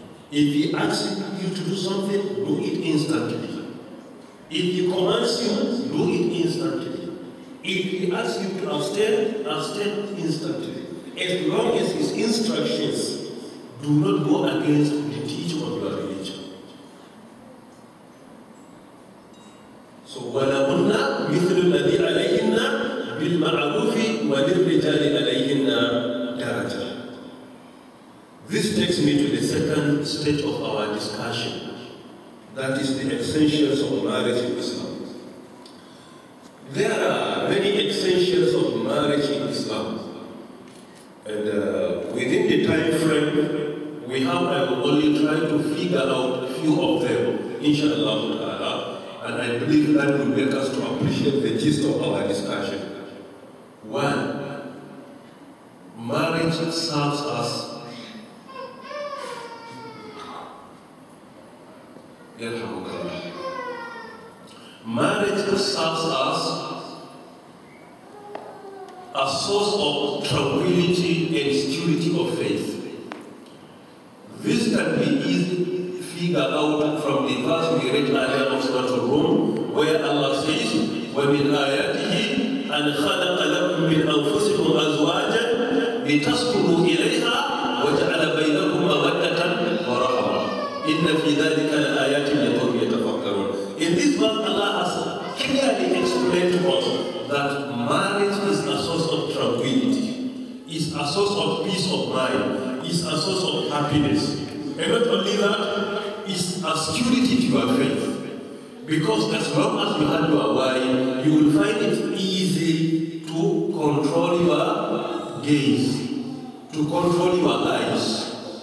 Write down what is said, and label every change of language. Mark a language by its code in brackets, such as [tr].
[en] If he asks you to do something, do it instantly. If he commands you, do it instantly. If he asks you to abstain, abstain instantly. As long as his instructions do not go against the teaching of your religion. So, [ar] وَلَهُنَّ مِثْلُ الَّذِي عَلَيْهِنَّ بِالْمَعْرُوفِ وَلِلرِّجَالِ عَلَيْهِنَّ دَرَجَةٌ. [en] This takes me to the second stage of our discussion. That is the essentials of marriage in Islam. There are many essentials of marriage in Islam. And within the time frame we have, I will only try to figure out a few of them, inshallah ta'ala, and I believe that will make us to appreciate the gist of our discussion. One, marriage serves us marriage serves us a source of tranquility and security of faith. This can be easily figured out from the verse we read earlier of Surah Al-Rum, where Allah says, [ar] وَمِنْ آيَاتِهِ أَنْ خَلَقَ لَكُم مِّنْ أَنفُسِكُمْ أَزْوَاجًا لِتَسْكُنُوا إِلَيْهَا وَجَعَلَ بَيْنَكُم مَّوَدَّةً وَرَحْمَةً إِنَّ فِي ذَلِكَ لَآيَاتٍ لِقَوْمٍ يَتَفَكَّرُونَ. [en] In this verse, Allah has clearly explained to us that marriage is a source of tranquility, is a source of peace of mind, is a source of happiness. And not only that, it's a security to your faith. Because as long as you have your wife, you will find it easy to control your gaze, to control your eyes.